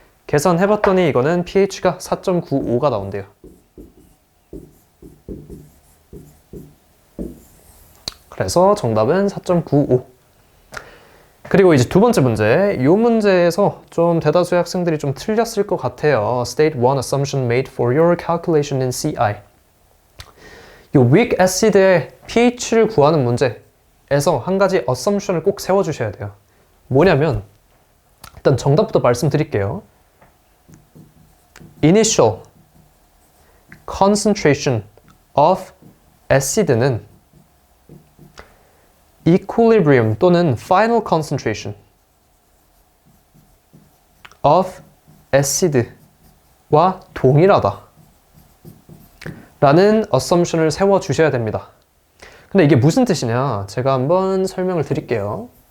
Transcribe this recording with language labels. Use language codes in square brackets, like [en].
[ko] 계산해봤더니 이거는 pH가 4.95가 나온대요. 그래서 정답은 4.95. 그리고 이제 두 번째 문제, 이 문제에서 좀 대다수의 학생들이 좀 틀렸을 것 같아요. [en] State one assumption made for your calculation in CI. [ko] 이 weak acid의 pH를 구하는 문제에서 한 가지 assumption을 꼭 세워주셔야 돼요. 뭐냐면 일단 정답부터 말씀드릴게요. [en] Initial concentration of acid는 equilibrium 또는 final concentration of acid와 [ko] 동일하다 라는 [en] assumption을 [ko] 세워주셔야 됩니다. 근데 이게 무슨 뜻이냐? 제가 한번 설명을 드릴게요.